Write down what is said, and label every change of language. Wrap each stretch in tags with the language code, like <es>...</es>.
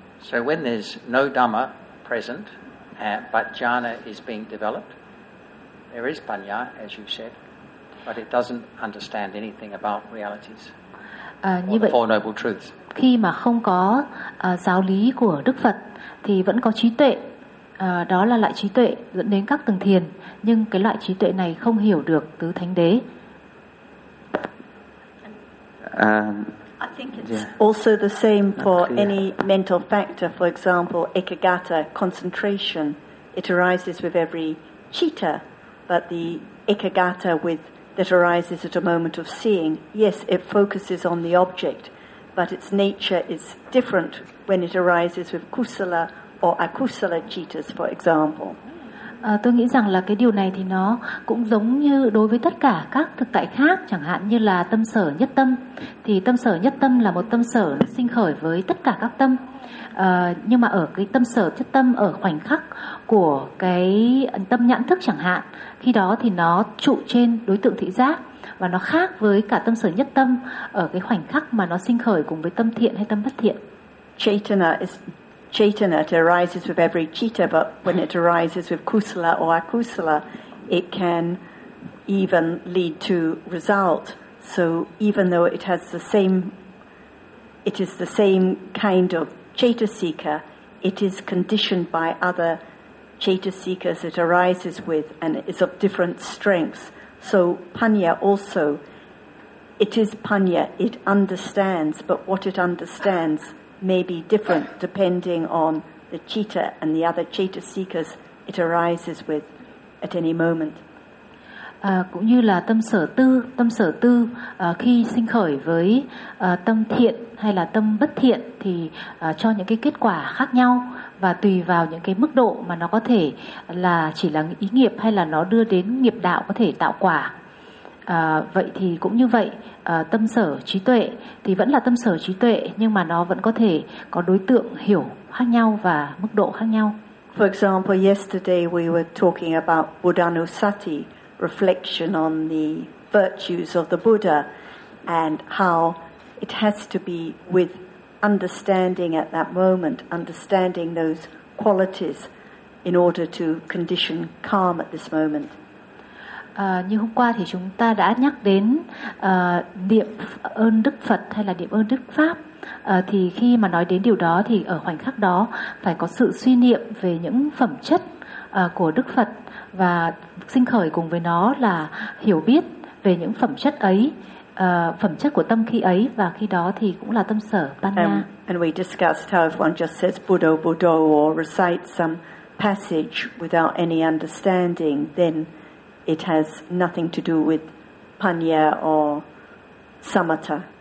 <en>So when there's no Dhamma present but jhana is being developed, there is panya, as you said, but it doesn't understand anything about realities.</en> <vi>Như</vi> <en>or</en> <vi>vậy,</vi> <en>the four noble truths.</en> <vi>Khi mà không có giáo lý của Đức Phật thì vẫn có trí tuệ, đó là loại trí tuệ dẫn đến các tầng thiền, nhưng cái loại trí tuệ này không hiểu được tứ thánh đế.</vi> <en>I think it's also the same for any mental factor, for example, ekagata, concentration. It arises with every citta, but the ekagata that arises at a moment of seeing, yes, it focuses on the object, but its nature is different when it arises with kusala or akusala cittas, for example.</en> <vi>Tôi nghĩ rằng là cái điều này thì nó cũng giống như đối với tất cả các thực tại khác, chẳng hạn như là tâm sở nhất tâm. Thì tâm sở nhất tâm là một tâm sở sinh khởi với tất cả các tâm. Nhưng mà ở cái tâm sở nhất tâm, ở khoảnh khắc của cái tâm nhãn thức chẳng hạn, khi đó thì nó trụ trên đối tượng thị giác, và nó khác với cả tâm sở nhất tâm ở cái khoảnh khắc mà nó sinh khởi cùng với tâm thiện hay tâm bất thiện.</vi> <en>Chaitana is chaitana, it arises with every citta, but when it arises with kusala or akusala, it can even lead to result. So even though it has the same, it is the same kind of chaitasika, it is conditioned by other chaitta seekers, it arises with and is of different strengths. So panya also, it is panya, it understands, but what it understands may be different depending on the chitta and the other chaitta seekers it arises with at any moment.</en> <vi>Cũng như là tâm sở tư khi sinh khởi với tâm thiện hay là tâm bất thiện thì cho những cái kết quả khác nhau và tùy vào những cái mức độ mà nó có thể là chỉ là ý nghiệp hay là nó đưa đến nghiệp đạo có thể tạo quả. Vậy thì cũng như vậy, tâm sở trí tuệ thì vẫn là tâm sở trí tuệ nhưng mà nó vẫn có thể có đối tượng hiểu khác nhau và mức độ khác nhau.</vi> <en>For example, yesterday we were talking about Buddhanusati, reflection on the virtues of the Buddha and how it has to be with understanding at that moment, understanding those qualities in order to condition calm at this moment.</en> <vi>Như hôm qua thì chúng ta đã nhắc đến niệm ơn Đức Phật hay là niệm ơn Đức Pháp. Thì khi mà nói đến điều đó thì ở khoảnh khắc đó phải có sự suy niệm về những phẩm chất của Đức Phật và sinh khởi cùng với nó là hiểu biết về những phẩm chất ấy, phẩm chất của tâm khi ấy và khi đó thì cũng là tâm sở panna.</vi> <en>And we discussed how if one just says Buddha, Buddha or recites some passage without any understanding, then it has nothing to do with panya or samatha.</en>